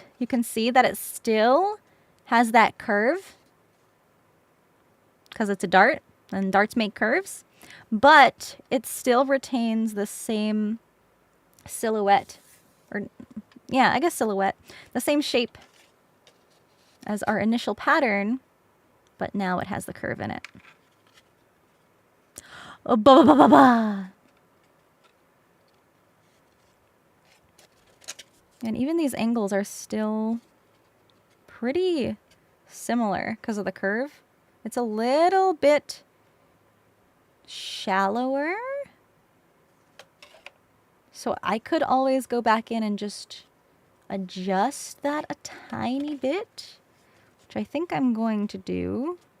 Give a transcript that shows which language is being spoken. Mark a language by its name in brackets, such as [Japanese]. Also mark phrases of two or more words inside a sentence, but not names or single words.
[English] You can see that it still has that curve because it's a dart and darts make curves, but it still retains the same silhouette, or yeah, I guess silhouette, the same shape as our initial pattern, but now it has the curve in it. Oh, ba ba ba ba ba. And even these angles are still pretty similar because of the curve. It's a little bit shallower. So I could always go back in and just adjust that a tiny bit, which I think I'm going to do.